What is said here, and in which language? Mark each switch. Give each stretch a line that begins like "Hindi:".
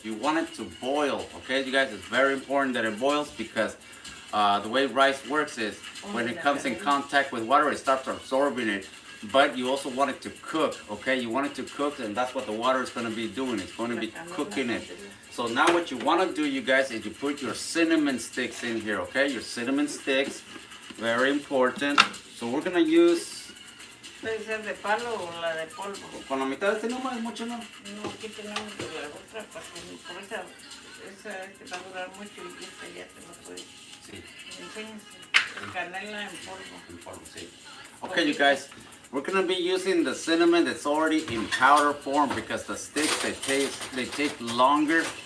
English: You want it to boil, okay, you guys? It's very important that it boils because the way rice works is when it comes in contact with water, it starts absorbing it. But you also want it to cook, okay? You want it to cook, and that's what the water is going to be doing. It's going to be cooking it. So now what you want to do, you guys, is you put your cinnamon sticks in here, okay? Your cinnamon sticks, very important. So we're going to use...
Spanish: ¿Puede ser de palo o la de polvo? Con la mitad de este no más, mucho no. No, aquí tenemos la otra, por esa esa va a durar mucho y esta ya te lo puedes. Sí. Enséñese. Canela en polvo. In polvo, sí.
English: Okay, you guys, we're gonna be using the cinnamon that's already in powder form because the sticks they take longer.